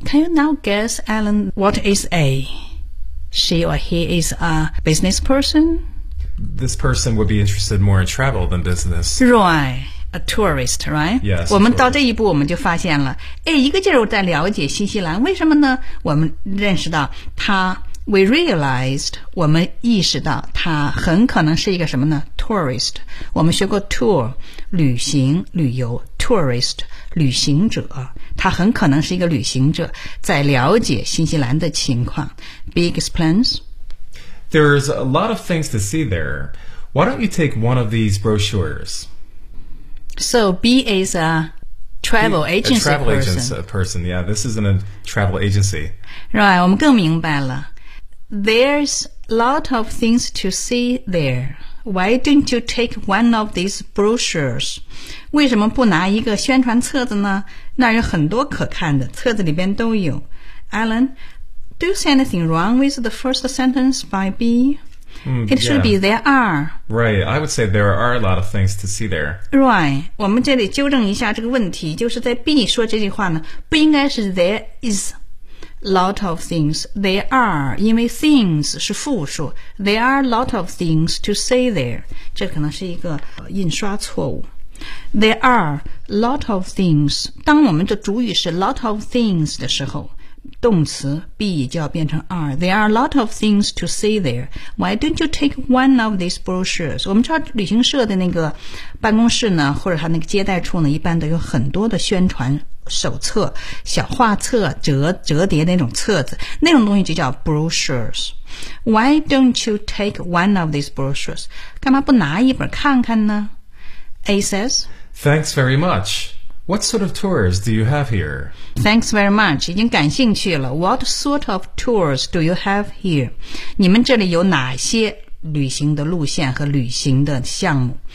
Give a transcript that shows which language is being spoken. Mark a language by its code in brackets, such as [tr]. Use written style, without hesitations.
[en] Can you now guess, Alan, what is A? She or he is a business person? This person would be interested more in travel than business. Right, a tourist, right? Yes. [zh] 我们到这一步我们就发现了，一个劲儿在了解新西兰，为什么呢？我们认识到他 , [en] we realized, [zh] 我们意识到他很可能是一个什么呢 ?tourist. 我们学过 tour, 旅行旅游 ,tourist, 旅行者。他很可能是一个旅行者，在了解新西兰的情况。 [en] B explains. There's a lot of things to see there. Why don't you take one of these brochures? So B is a travel agency person. A travel agency person. Yeah, this isn't a travel agency. [zh] Right, 我们更明白了。 [en] There's a lot of things to see there. Why don't you take one of these brochures? [zh] 为什么不拿一个宣传册子呢？那有很多可看的，册子里边都有。 [en] Alan, do you see anything wrong with the first sentence by B? It should be there are. Right, I would say there are a lot of things to see there. [zh] Right, 我们这里纠正一下这个问题，就是在 B 说这句话呢，不应该是 [en] there is lot of things, there are, 因为 things 是复数， there are lot of things to see there. [zh] 这可能是一个印刷错误。 [en] There are lot of things. [zh] 当我们的主语是 lot of things 的时候，动词 be 就要变成 are. [en] There are lot of things to see there. Why don't you take one of these brochures? [zh] 我们知道旅行社的那个办公室呢，或者他那个接待处呢，一般都有很多的宣传手册、小画册、折叠那种册子，那种东西就叫 brochures. [en] Why don't you take one of these brochures? [zh] 干嘛不拿一本看看呢？ [en] A says, "Thanks very much. What sort of tours do you have here?" Thanks very much. [zh] 已经感兴趣了。 [en] What sort of tours do you have here? [zh] 你们这里有哪些旅行的路线和旅行的项目？